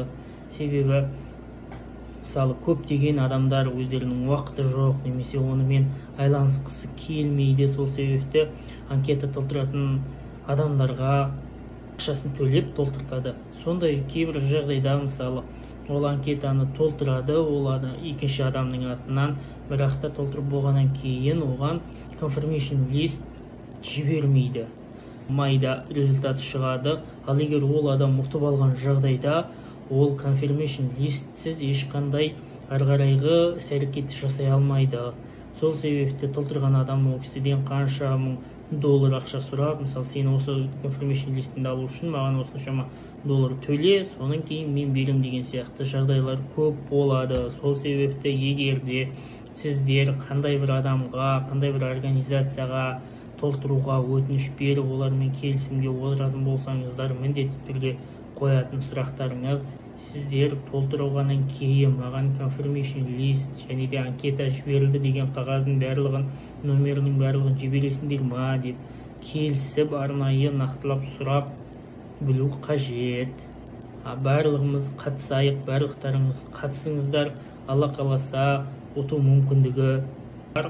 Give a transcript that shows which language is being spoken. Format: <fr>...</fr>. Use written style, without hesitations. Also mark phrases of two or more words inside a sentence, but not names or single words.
<kk>Себебі мысалы көптеген адамдар өздерінің уақыты жоқ, немесе онымен айланысқысы келмейді. Сол себепті анкета толтыратын адамдарға ақшасын төлеп толтыртады. Сондай кейбір жағдайда мысалы ол анкетаны толтырады, ол екінші адамның атынан, бірақ та толтырып болғаннан кейін оған</kk> <en>confirmation list</en> <kk>жібермейді. Майда результаты шығады. Ал егер ол адам ұтып алған жағдайда, ол confirmation листсіз ешқандай ары-қарайғы іс-әрекет жасай алмайды. Сол себепті толтырған адам ол кісіден қанша мың доллар ақша сұрап, мысалы сен осы confirmation листінді алу үшін маған осыншама доллар төле, соның кейін мен берем деген сияқты жағдайлар көп болады. Сол себепті егер де сіздер қандай бір адамға, қандай бір организацияға толтыруға өтініш беріп, олармен келісімге отыратын болсаңыздар, міндетті түрде қоятын сұрақтарыңыз, сіздер толтырғаннан кейін маған</kk> <en>confirmation list</en> <kk>және де анкета жіберілді деген қағаздың барлығын, номерінің барлығын жібересіңдер ма деп келісіп, арнайы нақтылап сұрап білу қажет. Барлығымыз қатысайық, барлықтарыңыз қатысыңыздар. Алла қаласа ұту мүмкіндігі бар.</kk>